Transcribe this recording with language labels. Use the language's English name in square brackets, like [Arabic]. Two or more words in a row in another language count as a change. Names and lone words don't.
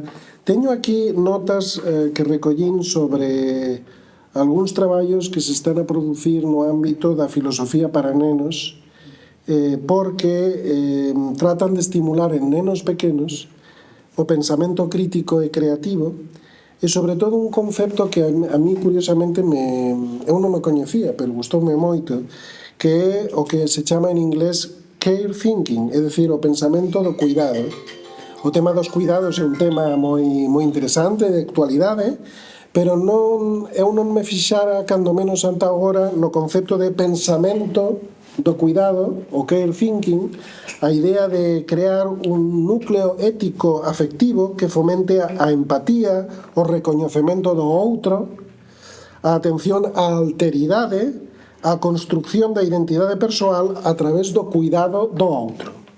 [Galician] Teño aquí notas que recollín sobre algúns traballos que se están a producir no ámbito da filosofía para nenos, porque tratan de estimular en nenos pequenos o pensamento crítico e creativo, e sobre todo un concepto que a mí curiosamente eu non o coñecía, pero gustoume moito, que é o que se chama en inglés [English] care thinking, [Galician] é dicir, o pensamento do cuidado. O tema dos cuidados é un tema moi interesante, de actualidade, pero eu non me fixara, cando menos ata agora, no concepto de pensamento do cuidado, o [English] care thinking, [Galician] a idea de crear un núcleo ético afectivo que fomente a empatía, o recoñecemento do outro, a atención á alteridade, a construcción da identidade persoal a través do cuidado do outro.